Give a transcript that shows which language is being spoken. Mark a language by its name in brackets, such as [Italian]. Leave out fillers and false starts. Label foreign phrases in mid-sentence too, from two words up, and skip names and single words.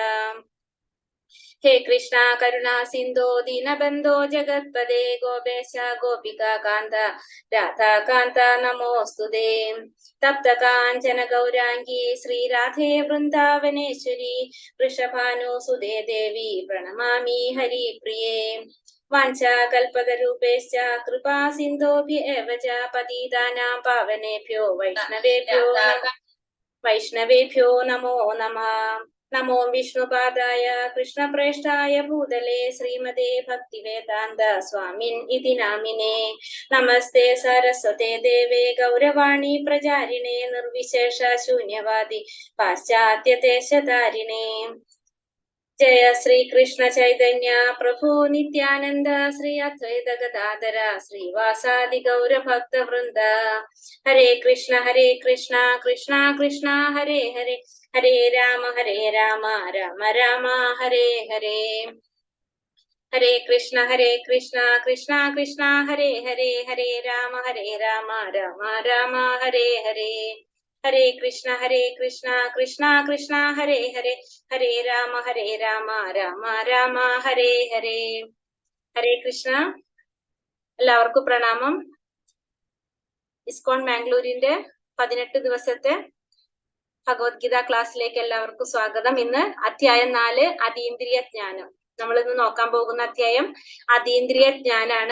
[Sanskrit] ഹേ കൃഷ്ണ കരുണാ സിന്ധോ ദീനബന്ധോ ജഗത്പദേ ഗോപേശ ഗോപികാ കാന്ത രാധാകാന്ത നമോസ്തുതേ. തപ്ത കാഞ്ചന ഗൗരാംഗി ശ്രീരാധേ വൃന്ദാവനേശ്വരി വൃഷഭാനുസുതേ ദേവി പ്രണമാമി ഹരിപ്രിയേ. വാഞ്ചാകൽപതരൂപേശ്ച കൃപാ സിന്ധോഭ്യ ച പതിതാനാം പാവനേഭ്യോ വൈഷ്ണവേഭ്യോ നമോ നമഃ. നമോ വിഷ്ണുപാദായ കൃഷ്ണപ്രേഷ്ഠായ ഭൂതലേ ശ്രീമതേ ഭക്തിവേദാന്ത സ്വാമിൻ ഇതി നാമിനേ. നമസ്തേ സരസ്വതേ ദേവേ ഗൗരവാണി പ്രചാരിണേ നിർവിശേഷ ശൂന്യവാദി പാശ്ചാത്യദേശധാരിണേ. ജയ ശ്രീകൃഷ്ണ ചൈതന്യ പ്രഭു നിത്യാനന്ദ ശ്രീ അദ്വൈത ഗദാധര ശ്രീവാസാദി ഗൗരഭക്തവൃന്ദ. ഹരേ കൃഷ്ണ കൃഷ്ണ കൃഷ്ണ ഹരേ ഹരേ ഹരേ രാമ രാമ രാമ ഹരേ ഹരേ. ഹരേ കൃഷ്ണ കൃഷ്ണ കൃഷ്ണ ഹരേ ഹരേ ഹരേ രാമ രാമ രാമ ഹരേ ഹരേ. ഹരേ കൃഷ്ണ കൃഷ്ണ കൃഷ്ണ ഹരേ ഹരേ ഹരേ രാമ രാമ രാമ ഹരേ ഹരേ. ഹരേ കൃഷ്ണ. [Malayalam] എല്ലാവർക്കും പ്രണാമം. ഇസ്കോൺ മാംഗ്ലൂരിന്റെ 18 ദിവസത്തെ ഭഗവത്ഗീത ക്ലാസ്സിലേക്ക് എല്ലാവർക്കും സ്വാഗതം. ഇന്ന് അധ്യായം 4 അതീന്ദ്രിയ ജ്ഞാനം. നമ്മൾ ഇന്ന് നോക്കാൻ പോകുന്ന അധ്യായം അതീന്ദ്രിയ ജ്ഞാനാണ്.